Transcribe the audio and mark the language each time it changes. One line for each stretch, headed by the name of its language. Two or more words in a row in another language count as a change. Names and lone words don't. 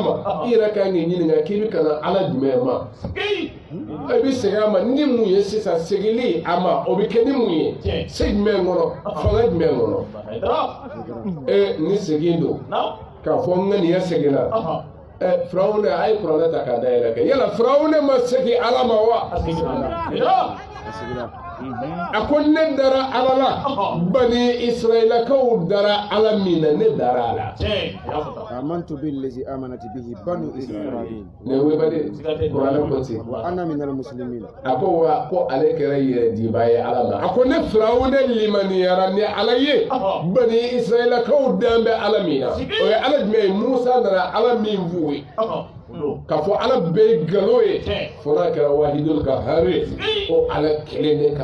Bambara: ma i yɛrɛ kan k'i ɲininka k'i bɛ ka na ala jumɛn ma e bɛ segin a ma ni mun ye sisan segili a ma o bɛ kɛ ni mun ye se jumɛn kɔnɔ fanga jumɛn kɔnɔ ni segin don k'a fɔ n ŋaniya seginna firawuna a ye kuranɛ ta k'a dayɛlɛ kɛ yala firawuna ma segi ala ma wa a ko ne dara ala la bani israilakaw dara ala min na ne dara ala
Arabic: آمنت بالذي آمنت به بنو إسرائيل
Bambara: ne webade kuranɛ ko ten
Arabic: وأنا من المسلمين
Bambara: a ko wa ko ale kɛra yɛrɛ diba ye ala ma a ko ne firawuna limaniyara ni ala ye bani israilakaw dan bɛ ala min na o ye ala jumɛn ye musa nana ala min f'u ye k'a fɔ ala bɛɛ ye nkalon ye fo n'a kɛra
Arabic: الواحد القهار
Bambara: ye ko ala kelen de